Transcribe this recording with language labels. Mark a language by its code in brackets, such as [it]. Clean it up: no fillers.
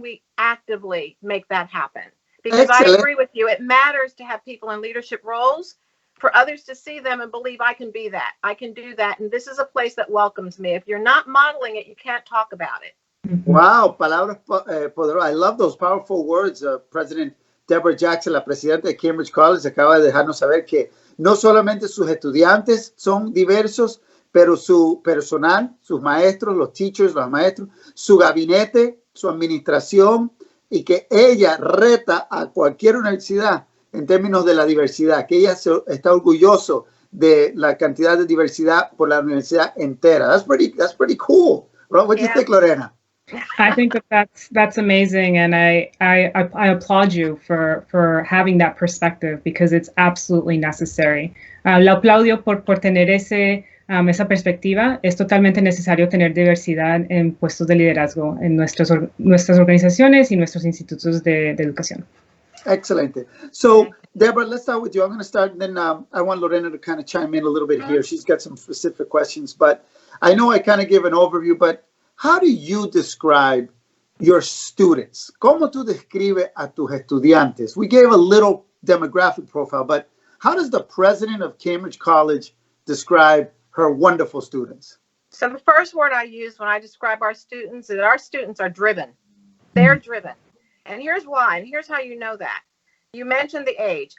[en] We actively make that happen. Because excellent. I agree with you. It matters to have people in leadership roles for others to see them and believe I can be that. I can do that. And this is a place that welcomes me. If you're not modeling it, you can't talk about it. [es] Wow, palabras poderosas. [en] I love those powerful words. [es] President Deborah Jackson, la presidenta de Cambridge College, acaba de dejarnos saber que no solamente sus estudiantes son diversos, pero su personal, sus maestros, los teachers, los maestros, su gabinete, su administración, y que ella reta a cualquier universidad en términos de la diversidad, que ella está orgulloso de la cantidad de diversidad por la universidad entera. [en] That's pretty cool. What do you think, Lorena? I think that's amazing, and I applaud you for having that perspective because it's absolutely necessary. [es] La aplaudo por tener esa perspectiva. Es totalmente necesario tener diversidad en puestos de liderazgo en nuestras organizaciones y nuestros institutos de educación. Excelente. [en] So, Deborah, let's start with you. I'm going to start, and then I want Lorena to kind of chime in a little bit here. She's got some specific questions, but I know I kind of gave an overview, but how do you describe your students? [es] ¿Cómo tú describes a tus estudiantes? [en] We gave a little demographic profile, but how does the president of Cambridge College describe her wonderful students? So the first word I use when I describe our students is that our students are driven. They're driven. And here's why, and here's how you know that. You mentioned the age.